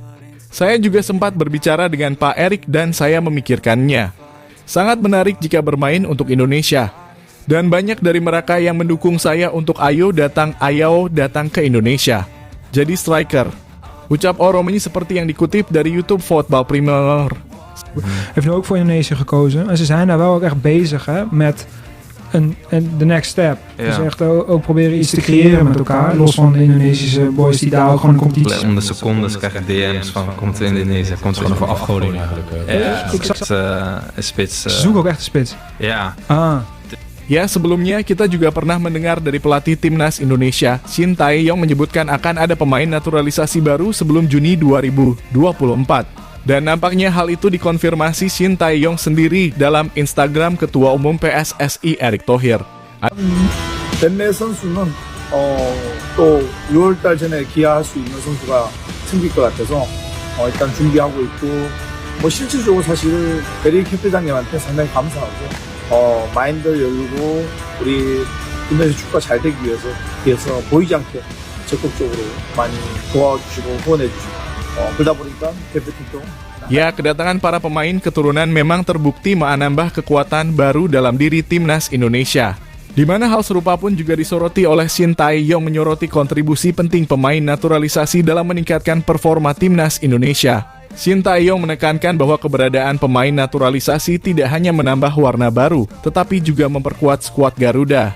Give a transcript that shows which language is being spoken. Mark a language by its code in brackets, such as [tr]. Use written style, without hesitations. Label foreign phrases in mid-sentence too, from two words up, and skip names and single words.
[id] Saya juga sempat berbicara dengan Pak Erik dan saya memikirkannya. Sangat menarik jika bermain untuk Indonesia. Dan banyak dari mereka yang mendukung saya untuk ayo datang ke Indonesia. Jadi striker. Ucap Ole Romani seperti yang dikutip dari YouTube Football Premier. [nl] Heeft nu ook voor Indonesië gekozen. En ze zijn daar wel ook echt bezig hè, met de [en] next step. [nl] Ja. Dus echt ook proberen iets te creëren met elkaar. Los van de Indonesische boys die daar ook gewoon een competitie. Om de secondes krijg ik DM's van komt er Indonesië, komt er Gewoon gewoon voor afgoding eigenlijk. Ik zag een spits. ze zoeken ook echt een spits. Ja, [id] Ya, sebelumnya kita juga pernah mendengar dari pelatih Timnas Indonesia, Shin Tae-yong menyebutkan akan ada pemain naturalisasi baru sebelum Juni 2024. Dan nampaknya hal itu dikonfirmasi Shin Tae-yong sendiri dalam Instagram Ketua Umum PSSI Erick Thohir. [ko] 벤네 선수는 또 6월달 전에 기아할 수 있는 선수가 생길 것 같아서 일단 준비하고 있고 실질적으로 사실 베리 캠프장님한테 상당히 감사하고 마인드를 열고 우리 인도네시아 축구가 잘 되기 위해서 보이지 않게 적극적으로 많이 도와주시고 후원해주시고 그러다 보니까 대표팀도 [id] Ya, kedatangan para pemain keturunan memang terbukti menambah kekuatan baru dalam diri Timnas Indonesia. Di mana hal serupa pun juga disoroti oleh Shin Tae-yong menyoroti kontribusi penting pemain naturalisasi dalam meningkatkan performa Timnas Indonesia. Shin Tae-yong menekankan bahwa keberadaan pemain naturalisasi tidak hanya menambah warna baru, tetapi juga memperkuat skuad Garuda.